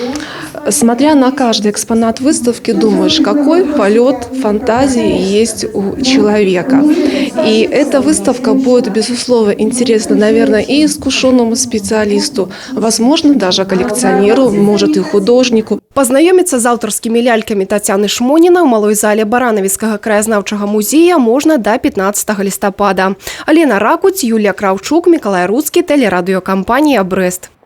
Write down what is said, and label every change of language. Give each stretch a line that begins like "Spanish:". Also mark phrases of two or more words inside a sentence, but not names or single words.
Russian: Смотря на каждый экспонат выставки, думаешь, какой полет фантазии есть у человека. И эта выставка будет, безусловно, интересна, наверное, и искушенному специалисту, возможно, даже коллекционеру, может, и художнику.
Belarusian: Пазнаёміцца з аўтарскімі лялькамі Тацяны Шмонінай у малой зале Баранавіцкага краязнаўчага музея можна до 15 лістапада. Алена Ракуць, Юлія Краўчук, Мікалай Руцкі, тэлерадыёкампанія «Брэст».